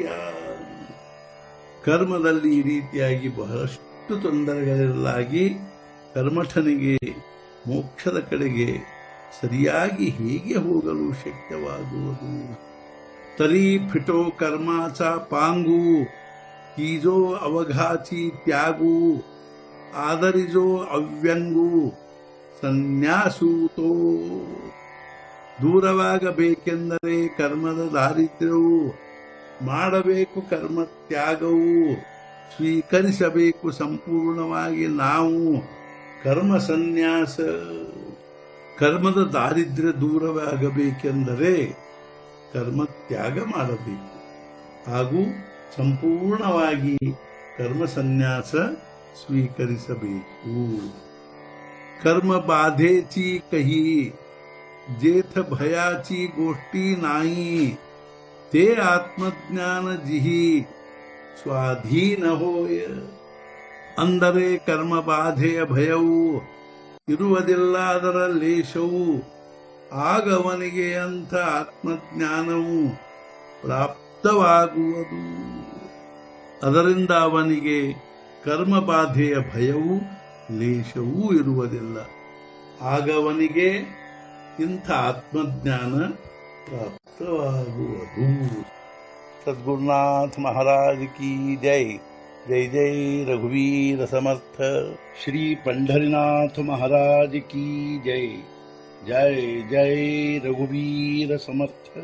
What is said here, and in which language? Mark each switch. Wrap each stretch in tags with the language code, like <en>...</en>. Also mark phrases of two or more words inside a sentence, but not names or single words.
<kn>ಕರ್ಮದಲ್ಲಿ ಈ ರೀತಿಯಾಗಿ ಬಹಳಷ್ಟು ತೊಂದರೆಗಳಿರಲಾಗಿ ಕರ್ಮಠನಿಗೆ ಮೋಕ್ಷದ ಕಡೆಗೆ ಸರಿಯಾಗಿ ಹೇಗೆ ಹೋಗಲು ಶಕ್ಯವಾಗುವುದು?</kn> <mr>तरी फिटो कर्माच पांगु कीजो अवघाची त्यागू. आदरिजो अव्यंगू सन्यासूतो.</mr> <kn>ದೂರವಾಗಬೇಕೆಂದರೆ ಕರ್ಮದ ದಾರಿದ್ರ್ಯವು, ಮಾಡಬೇಕು ಕರ್ಮ ತ್ಯಾಗವು, ಸ್ವೀಕರಿಸಬೇಕು ಸಂಪೂರ್ಣವಾಗಿ ನಾವು ಕರ್ಮ ಸನ್ಯಾಸ. ಕರ್ಮದ ದಾರಿದ್ರ್ಯ ದೂರವಾಗಬೇಕೆಂದರೆ ಕರ್ಮ ತ್ಯಾಗ ಮಾಡಬೇಕು ಹಾಗೂ ಸಂಪೂರ್ಣವಾಗಿ ಕರ್ಮ ಸನ್ಯಾಸ ಸ್ವೀಕರಿಸಬೇಕು.</kn> <mr>कर्म बाधेची कही जेथ भयाची गोष्टी नाही. ते आत्मज्ञान जिही स्वाधीन होय.</mr> <kn>ಅಂದರೆ ಕರ್ಮ ಬಾಧೆಯ ಭಯವು ಇರುವುದಿಲ್ಲ, ಅದರ ಲೇಷವು. ಆಗವನಿಗೆ ಅಂಥ ಆತ್ಮಜ್ಞಾನವು ಪ್ರಾಪ್ತವಾಗುವುದು. ಅದರಿಂದ ಅವನಿಗೆ ಕರ್ಮಬಾಧೆಯ ಭಯವು ಲೇಷವೂ ಇರುವುದಿಲ್ಲ. ಆಗವನಿಗೆ ಇಂಥ ಆತ್ಮಜ್ಞಾನ ಪ್ರಾಪ್ತವಾಗುವುದು.</kn> <hi>सद्गुरुनाथ महाराज की जय.</hi> <mr>जय जय रघुवीर समर्थ.</mr> <hi>श्री पंढरीनाथ महाराज की जय.</hi> <mr>जय जय रघुवीर समर्थ.</mr>